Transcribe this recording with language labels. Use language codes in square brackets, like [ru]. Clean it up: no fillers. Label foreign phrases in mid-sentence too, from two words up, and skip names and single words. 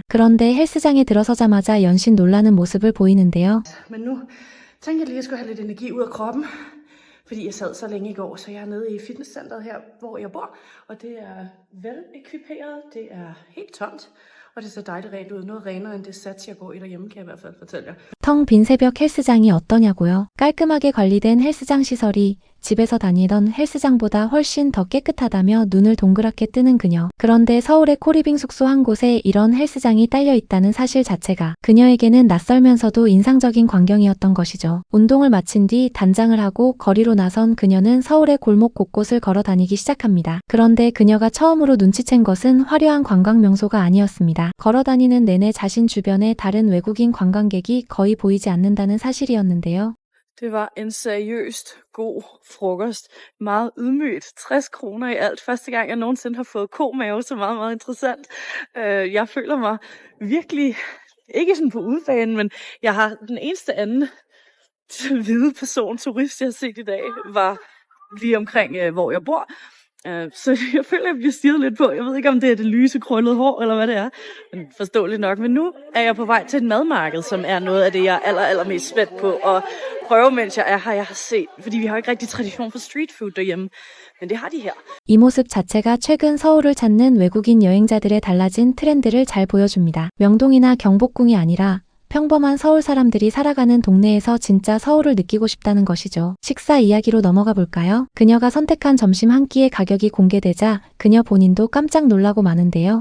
[ko] 그런데 헬스장에 들어서자마자 연신 놀라는 모습을 보이는데요. [da] Men nu tænkte jeg lige, at jeg skulle have lidt energi ud af kroppen, fordi jeg sad så længe i går, så jeg er nede i fitnesscenteret her, hvor jeg bor, og det er velekviperet, det er helt tomt, og det ser dejligt rent ud. Noget renere end det sats, jeg går i derhjemme, kan jeg i hvert fald fortælle jer. [ko] 텅 빈 새벽 헬스장이 어떠냐고요? 깔끔하게 관리된 헬스장 시설이 집에서 다니던 헬스장보다 훨씬 더 깨끗하다며 눈을 동그랗게 뜨는 그녀. 그런데 서울의 코리빙 숙소 한 곳에 이런 헬스장이 딸려 있다는 사실 자체가 그녀에게는 낯설면서도 인상적인 광경이었던 것이죠. 운동을 마친 뒤 단장을 하고 거리로 나선 그녀는 서울의 골목 곳곳을 걸어 다니기 시작합니다. 그런데 그녀가 처음으로 눈치챈 것은 화려한 관광 명소가 아니었습니다. 걸어 다니는 내내 자신 주변에 다른 외국인 관광객이 거의 보이지 않는다는 사실이었는데요. [da] Det var en seriøst god frokost. Meget ydmygt. 60 kroner i alt. Første gang, jeg nogensinde har fået komave, så meget, meget interessant. Jeg føler mig virkelig, ikke sådan på udbanen, men jeg har den eneste anden hvide person, turist, jeg har set i dag, var lige omkring, hvor jeg bor. Så jeg føler, jeg bliver stirret lidt på. Jeg ved ikke, om det er det lyse, krøllede hår, eller hvad det er. Men forståeligt nok. Men nu er jeg på vej til et madmarked, som er noget af det, jeg er allermest spændt på. Og prøve, mens jeg er her, jeg har set. Fordi vi har ikke rigtig tradition for [en] street food [da] derhjemme. Men det har de her. [ko] 이 모습 자체가 최근 서울을 찾는 외국인 여행자들의 달라진 트렌드를 잘 보여줍니다. 명동이나 경복궁이 아니라 평범한 서울 사람들이 살아가는 동네에서 진짜 서울을 느끼고 싶다는 것이죠. 식사 이야기로 넘어가 볼까요? 그녀가 선택한 점심 한 끼의 가격이 공개되자 그녀 본인도 깜짝 놀라고 마는데요.